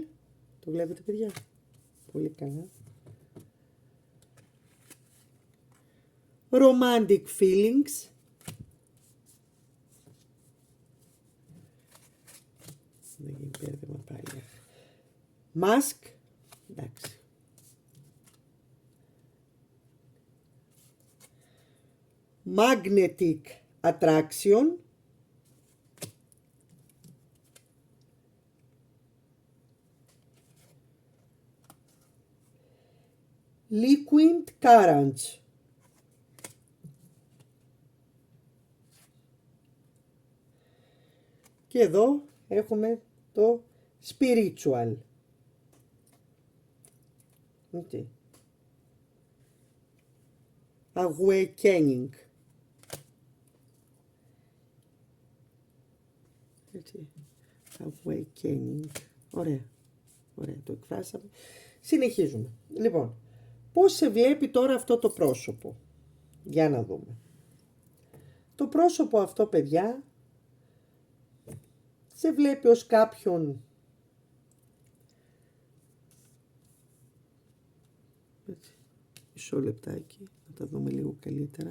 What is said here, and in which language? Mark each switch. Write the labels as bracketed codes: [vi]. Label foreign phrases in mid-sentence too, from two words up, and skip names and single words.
[el] Το βλέπετε, παιδιά. Πολύ καλά. [en] Romantic feelings. [el] Δεν γίνει πέρδεμα πάλι. Mask. Εντάξει. [en] Magnetic attraction. Liquid currents. [el] Και εδώ έχουμε το spiritual. [en] Okay. Awakening. [el] Έτσι. Awakening. Ωραία. Ωραία, το εκφράσαμε. Συνεχίζουμε. Λοιπόν, πώς σε βλέπει τώρα αυτό το πρόσωπο. Για να δούμε. Το πρόσωπο αυτό, παιδιά, σε βλέπει ως κάποιον μισό λεπτάκι, να τα δούμε λίγο καλύτερα.